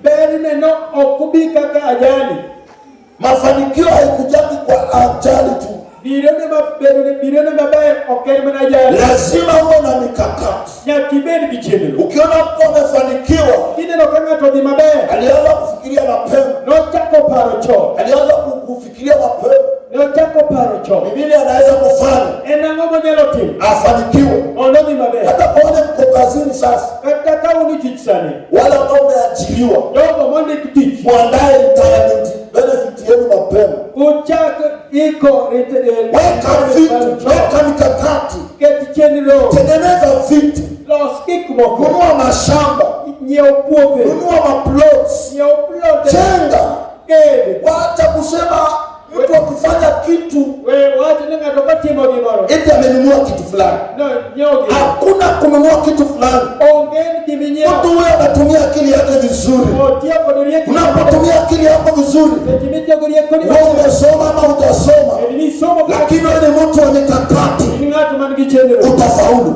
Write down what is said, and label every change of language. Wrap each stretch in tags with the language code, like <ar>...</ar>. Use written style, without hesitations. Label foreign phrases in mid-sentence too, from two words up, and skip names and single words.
<sw>Mafanikio haikujaki kwa ajali tu. Lazima uwe na mikakati. Ukiona mtu amefanikiwa, alianza kufikiria na</sw> <luo>paro cho.</luo> <sw>Alianza kufikiria mapema.</sw> <luo>Ne ochako paro cho.</luo> <sw>Biblia anaweza kufanya.</sw> <luo>Ang'o monyalo timo?</luo> <sw>Afanikiwe.</sw> <luo>Mondo odhi maber.</luo> <sw>Hata pale mko kazini sasa.</sw> <luo>Kata ka uni tich sani.</luo> <sw>Wale ambao wameajiriwa.</sw> <luo>Jogo mondik tich.</luo> <sw>Muandae</sw> <en>retirement benefit</en> <sw>yenu mapema.</sw> <luo>Uchak iko</luo> <sw>weka mikakati.</sw> <luo>Ket chenro.</luo> <sw>Tengeneza vitu.</sw> <luo>Los gik moko.</luo> <sw>Nunua mashamba.</sw> <luo>Nyiew puothe.</luo> <sw>Nunua maplots.</sw> <luo>Nyiew plot.</luo> <sw>Jenga. Wacha kusema mtu akifanya kitu</sw> <luo>wacha ni ng'ato katimo gimoro</luo> <sw>eti amenunua kitu fulani.</sw> <luo>No, nyoge.</luo> <sw>Hakuna kununua kitu fulani.</sw> <luo>Ongen kiminyo.</luo> <sw>Mtu huyo anatumia akili yake vizuri. Unapotumia akili yako vizuri, wewe umesoma ama hujasoma, lakini wewe ni mtu wa mikakati, utafaulu.</sw>